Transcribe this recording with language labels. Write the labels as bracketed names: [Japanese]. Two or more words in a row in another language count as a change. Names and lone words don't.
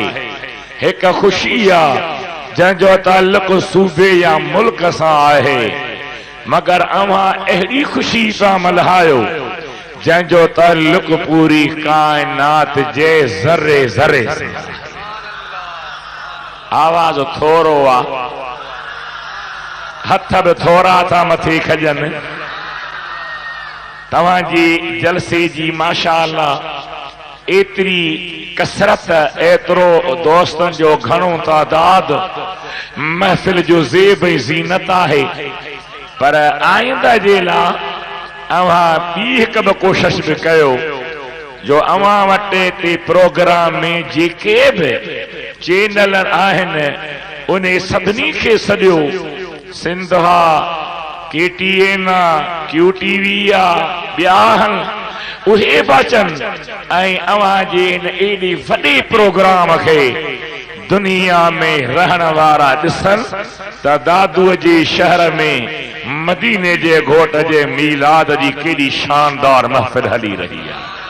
[Sindhi] हिक ख़ुशी आहे जंहिंजो ताल्लुक़ सूबे या मुल्क सां आहे। मगर अव्हां अहिड़ी ख़ुशी सां मल्हायो जंहिंजो ताल्लुक़ पूरी कायनात जे ज़र्रे ज़र्रे से। आवाज़ थोरो आहे, हथ भी थोड़ा था मथे खजन। तवाजी जलसे जी माशाअल्लाह एतरी कसरत, एतरो दोस्तन जो घणो तादाद, महफिल जो ज़ेब ज़ीनत है। पर आइंदा जे लाइ अव्हां ॿी हिक बि कोशिश भी कयो जो अव्हां वटि ते प्रोग्राम में जेके भी चैनल आहिनि उन सभिनी खे सॼो सिंधा, KTN, QTV ॿिया उहे बचन ऐं अवां जे इन एॾी वॾे प्रोग्राम खे दुनिया में रहण वारा ॾिसन त दादूअ जे शहर में मदीने जे घोट जे मीलाद जी केॾी शानदार महफ़िल हली रही आहे।